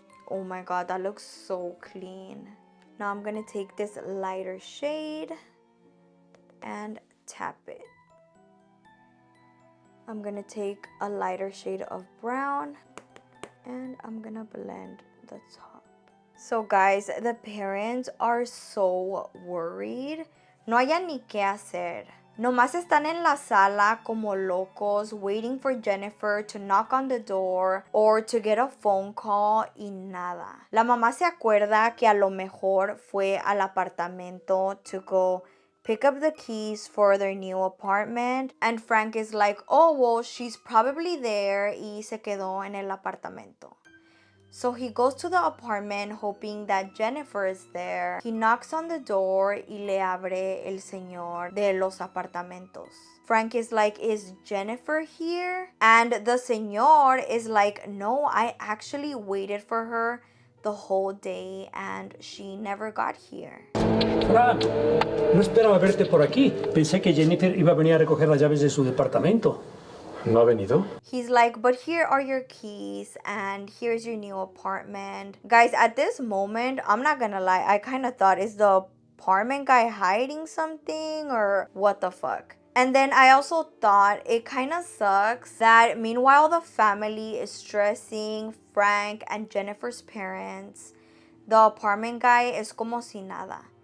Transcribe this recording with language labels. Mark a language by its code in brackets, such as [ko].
[en] Oh my god, that looks so clean. Now I'm gonna take this lighter shade and tap it. I'm gonna take a lighter shade of brown and I'm gonna blend the top. So guys, the parents are so worried. [es] No hayan ni qué hacer. Nomás están en la sala como locos [en] waiting for Jennifer to knock on the door or to get a phone call [es] y nada. La mamá se acuerda que a lo mejor fue al apartamento [en] to go pick up the keys for their new apartment, and Frank is like, oh, well, she's probably there [es] y se quedó en el apartamento. [en] So he goes to the apartment hoping that Jennifer is there. He knocks on the door [es] y le abre el señor de los apartamentos. [en] Frank is like, is Jennifer here? And the señor is like, no, I actually waited for her the whole day and she never got here. [es] Fran, no esperaba verte por aquí. Pensé que Jennifer iba a venir a recoger las llaves de su departamento. ¿No ha venido? [en] He's like, but here are your keys and here's your new apartment. Guys, at this moment, I'm not gonna lie, I kind of thought, is the apartment guy hiding something or what the fuck? And then I also thought it kind of sucks that meanwhile the family is stressing Frank and Jennifer's parents, the apartment guy is [es] como si nada.